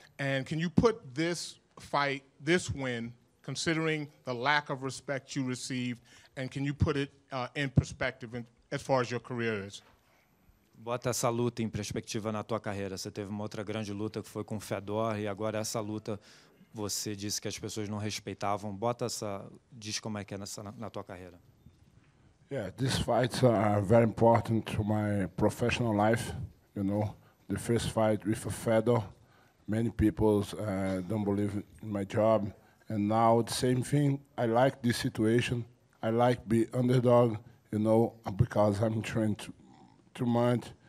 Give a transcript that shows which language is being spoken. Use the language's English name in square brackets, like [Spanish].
[English] And can you put this fight, this win, considering the lack of respect you received, and can you put it in perspective as far as your career is? [Portuguese] Bota essa luta em perspectiva na tua carreira. Você teve uma outra grande luta que foi com o Fedor, e agora essa luta você disse que as pessoas não respeitavam. Diz como é que é na tua carreira. [English] Yeah, these fights are very important to my professional life. The first fight with Fedor, many people don't believe in my job, and now the same thing. I like this situation. I like be underdog, you know, because I'm trained too much.